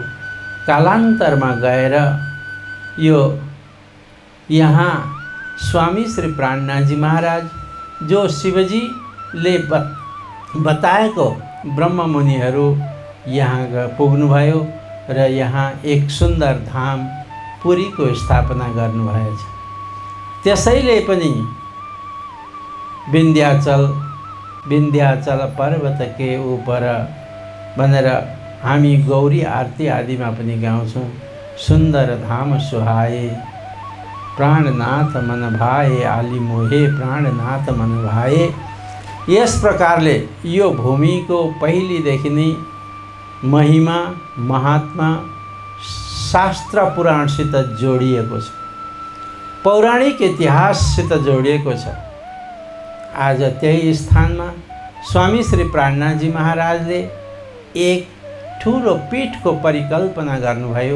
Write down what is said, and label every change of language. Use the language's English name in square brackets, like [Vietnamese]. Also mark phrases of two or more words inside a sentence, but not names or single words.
[Nepali] कालान्तरमा गएर यो यहाँ स्वामी श्री प्राणनाथजी महाराज जो शिवजीले बताएको ब्रह्ममुनिहरू यहाँ पुग्नुभयो र यहाँ एक सुन्दर धाम पुरीको स्थापना गर्नुभएछ। त्यसैले पनि विन्ध्याचल [Hindi] पर्वत के ऊपर [Nepali] भनेर हामी गौरी आरती आदिमा पनि गाउँछौँ। [Hindi] सुन्दर धाम सुहाए प्राणनाथ मन भाए, आली मोहे प्राणनाथ मन भाए। [Nepali] यस प्रकारले यो भूमिको पहिलेदेखि नै महिमा, महात्मा शास्त्र पुराणसित जोडिएको छ, पौराणिक इतिहाससित जोडिएको छ। आज त्यही स्थानमा स्वामी श्री प्राणनाथजी महाराजले एक ठुलो पीठको परिकल्पना गर्नुभयो।